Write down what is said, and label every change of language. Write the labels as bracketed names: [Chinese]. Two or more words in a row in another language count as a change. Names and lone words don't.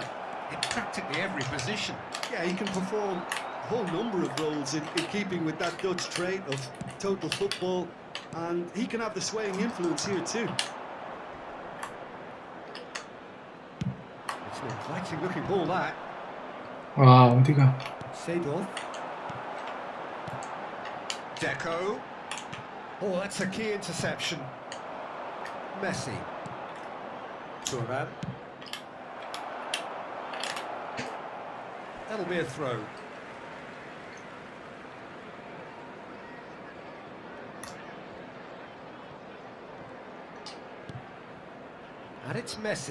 [English] In practically every position. Yeah, he can perform a whole number of roles in keeping with that Dutch trait of total football, and he can have the swaying influence here too. It's an inviting looking ball, that. [Korean] 와, 어디가? [English] Seedorf. Deco. Oh, that's a key interception. Messi. Turan. That'll be a throw. And it's Messi.